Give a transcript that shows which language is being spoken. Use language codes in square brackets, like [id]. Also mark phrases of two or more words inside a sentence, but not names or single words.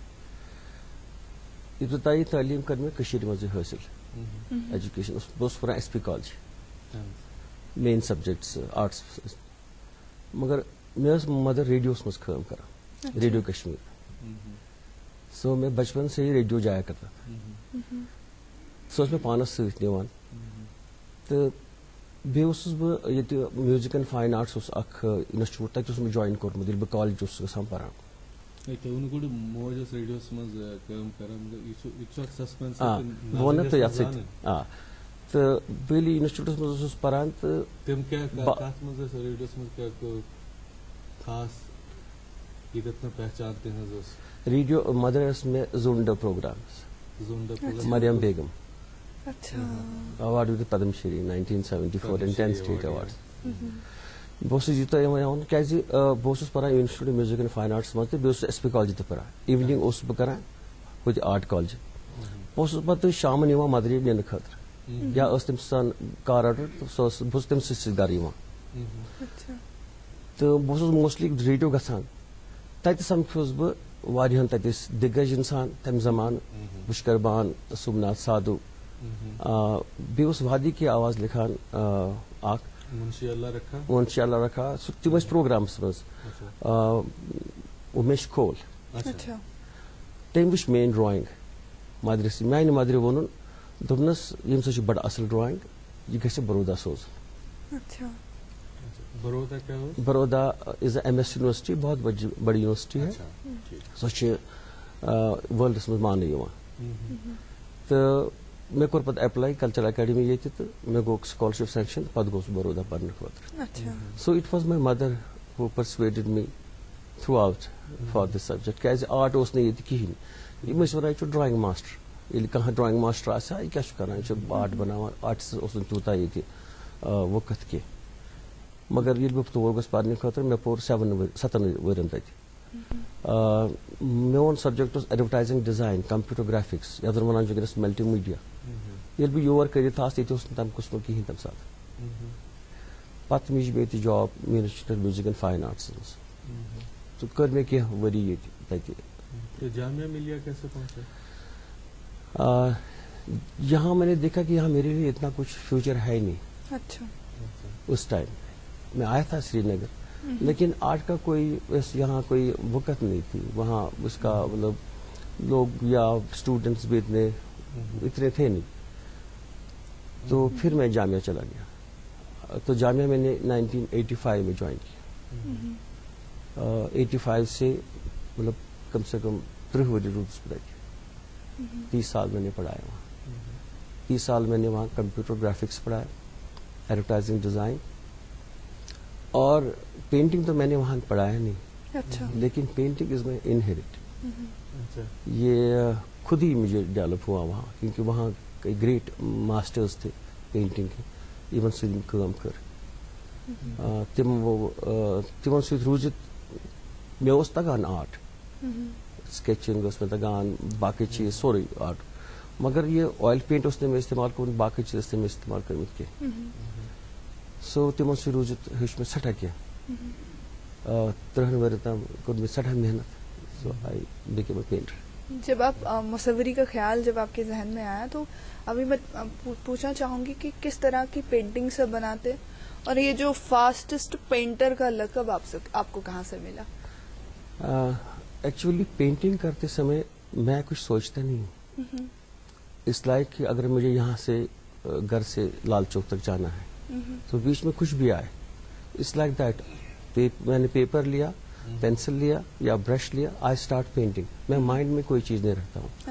[ks] ابتدائی تعلیٖم کٔر مےٚ کٔشیٖرِ منٛزٕے حٲصِل، ایجوکیشن بہٕ اوسُس پران SP کالج، [en] main subjects arts, [ks] مگر مےٚ ٲس مدر ریڈیوس منٛز کٲم کران، ریڈیو کشمیٖر. [ur] سو مےٚ بچپن سے ہی ریڈیو جایا کرتا، [ks] سۄ ٲس مےٚ پانس سۭتۍ نِوان. تہٕ بیٚیہِ اوسُس بہٕ ییٚتہِ میوٗزک اینڈ فاین آرٹس اوس اکھ انسٹِچوٗٹ، تتہِ اوس مےٚ جوین کوٚرمُت ییٚلہِ بہٕ کالج اوسُس گژھان پران. موج ٲس ریڈیوس منٛز کٲم کران، بہٕ ونہٕ تۄہہِ یتھ سۭتۍ تہٕ بہٕ ییٚلہِ انسٹِچوٗٹس منٛز اوسُس پران تہٕ تِم کتھ منٛز ٲسۍ ریڈیوس منٛز کیٛاہ خاص ییٚتٮ۪تھ نہٕ پہچان تِہنٛز ٲس؟ ریڈیو مدر ٲس مےٚ زونڈا پروگرامس، مریم بیگم. [ur] اچھا [en] award with the Padma Shri 1974 and 10 state awards. [ks] بہٕ اوسُس یوٗتاہ یِوان کیازِ بہٕ اوسُس پران انسٹیوٹ آف میوٗزک اینڈ فاین آرٹس منٛز تہٕ بیٚیہِ اوسُس ایس پی کالجہِ تہِ پران اِوننٛگ اوسُس بہٕ کران ہوٚتہِ آرٹ کالجہِ بہٕ اوسُس پتہٕ شامن یِوان مدرِ نِنہٕ خٲطرٕ یا ٲس تٔمۍ سان کار آرڈر سۄ ٲس بہٕ اوسُس تٔمۍ سۭتۍ گرٕ یِوان تہٕ بہٕ اوسُس موسٹلی ریڈیو گژھان تتہِ سمکھیوس بہٕ واریاہن تتہِ ٲسۍ دِگج انسان تمہِ زمانہٕ پُشکر بان سومناتھ سادھو بیٚیہِ اوس وادی کی آواز لیکھان اکھ منشی اللہ رکھا تِم ٲسۍ پروگرامس منٛز امیش کھول [ur] اچھا [ks] تٔمۍ وٕچھ میٲنۍ ڈرایِنٛگ مدرِ سۭتۍ میانہِ مدرِ ووٚنُن دوٚپنس ییٚمہِ سۭتۍ چھِ بڑٕ اصل ڈرایِنٛگ یہِ گژھِ برودا سوزُن [ur] اچھا [ks] برودا از اے ایم ایس یونیورسٹی [ur] بہت بڑی یونیورسٹی ہے [ks] سۄ چھِ وٲلڈس منٛز ماننہٕ یِوان تہٕ مےٚ کوٚر پتہٕ ایپلاے کلچرل اکیڈمی ییٚتہِ تہٕ مےٚ گوٚو سکالرشپ سینکشن پتہٕ گوٚوس برودا پرنہٕ خٲطرٕ [en] so it was my mother who persuaded me throughout for this subject [ks] کیازِ آرٹ اوس نہٕ ییٚتہِ کِہینۍ یِم ٲسۍ ونان یہِ چھُ [en] drawing master [ks] ییٚلہِ کانٛہہ [en] drawing master [ks] آسہِ ہا یہِ کیاہ چھُ کران یہِ چھُ آرٹ بناوان آرٹس اوس نہٕ تیوٗتاہ ییٚتہِ وقت کینٛہہ مگر ییٚلہِ بہٕ تور گوٚژھ پرنہٕ خٲطرٕ مےٚ پوٚر 7 ؤرین تتہِ میون سبجیکٹ اوس [en] advertising design computer graphics [ks] یتھ زن ونان چھِ وٕنکیٚنس [en] multi media [ks] ییٚلہِ بہٕ یور کٔرِتھ آسہٕ ییٚتہِ اوس نہٕ تمہِ قٕسمُک کِہینۍ تمہِ ساتہٕ پتہٕ مِج مےٚ ییٚتہِ جاب انسٹیوٹ آف میوٗزک اینڈ فاین آرٹس منٛز تہٕ کٔر مےٚ کینٛہہ ؤری ییٚتہِ تتہِ [ur] جامعہ ملیہ کیسے پہنچے یہاں میں نے دیکھا کہ یہاں میرے لیے اتنا کچھ فیوچر ہے نہیں اچھا اس ٹائم میں آیا تھا سری نگر لیکن آرٹ کا کوئی یہاں کوئی وقت نہیں تھی وہاں اس کا مطلب لوگ یا اسٹوڈنٹس بھی اتنے تھے نہیں تو پھر میں جامعہ چلا گیا تو جامعہ میں نے 1985 میں جوائن کیا 85 سے مطلب کم سے کم 30 [ks] ؤری روٗدُس بہٕ تَتہِ [ur] 30 سال میں نے پڑھایا وہاں 30 سال میں نے وہاں [en] computer graphics [ur] پڑھایا [en] advertising design [ur] اور پینٹنگ تو میں نے وہاں پڑھایا نہیں اچھا لیکن [en] painting is my inherit [ur] یہ خود ہی مجھے ڈیولپ ہوا وہاں کیونکہ وہاں کئی [en] great masters [ur] تھے پینٹنگ کے [ks] یِمن سۭتۍ مےٚ کٲم [ur] کٔر تِمن سۭتۍ روٗزِتھ مےٚ اوس تگان [en] art sketching [ur] ٲس مےٚ تگان باقٕے چیٖز سورُے آرٹ مگر یہ [en] oil paint [ur] اوس نہٕ مےٚ استعمال کوٚرمُت باقٕے چیٖز ٲسۍ نہٕ مےٚ استعمال کٔرمٕتۍ کینٛہہ سو تِمن سۭتۍ روٗزِتھ ہیوٚچھ مےٚ سٮ۪ٹھاہ کینٛہہ 30 ؤرۍ تام کوٚر مےٚ سٮ۪ٹھاہ محنت [en] so I became a painter [ur] جب آپ مصوری کا خیال جب آپ کے ذہن میں آیا تو ابھی میں پوچھنا چاہوں گی کہ کس طرح کی پینٹنگ سے بناتے اور یہ جو [en] fastest painter [ur] کا لقب آپ کو کہاں سے ملا؟ ایکچولی پینٹنگ کرتے سمے میں کچھ سوچتا نہیں ہوں اس لائق کہ اگر مجھے یہاں سے گھر سے لال چوک تک جانا ہے تو بیچ میں کچھ بھی آئے [en] it's like that [ur] میں نے پیپر لیا پینسل لیا یا برش لیا [en] I start painting [ur] میں مائنڈ میں کوئی چیز نہیں رکھتا ہوں